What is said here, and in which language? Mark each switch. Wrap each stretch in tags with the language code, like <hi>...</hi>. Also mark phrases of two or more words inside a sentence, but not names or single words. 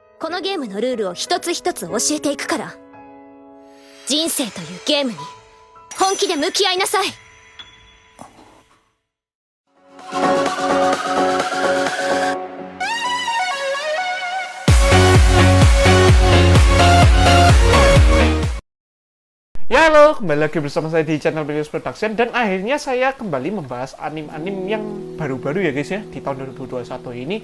<ja>このゲームのルールを一つ一つ教えていくから。人生というゲームに本気で向き合いなさい。</ja> <id>Ya halo, kembali lagi bersama saya di channel Bilius Production. Dan akhirnya saya kembali membahas anim-anim yang baru-baru ya guys ya, di tahun 2021 ini.</id>